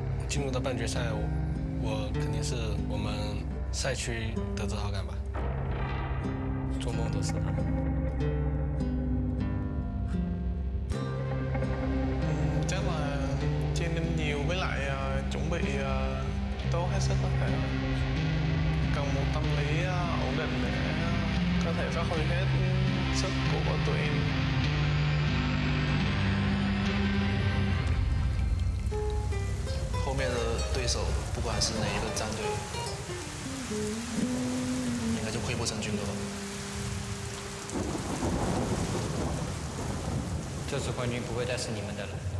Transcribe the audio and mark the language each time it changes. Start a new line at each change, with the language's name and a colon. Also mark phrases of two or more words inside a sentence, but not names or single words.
Chinese: 进入到半决赛，我肯定是我们赛区的自豪感吧。做梦都是他。
Vietnamese: chắc là chơi nên nhiều với lại chuẩn bị tốt hết sức có thể. Cần một tâm lý ổn định để có thể phát huy hết sức của tụi em.
Chinese: 后面的对手不管是哪一个战队，应该就溃不成军了吧。这次冠军不会再是你们的了。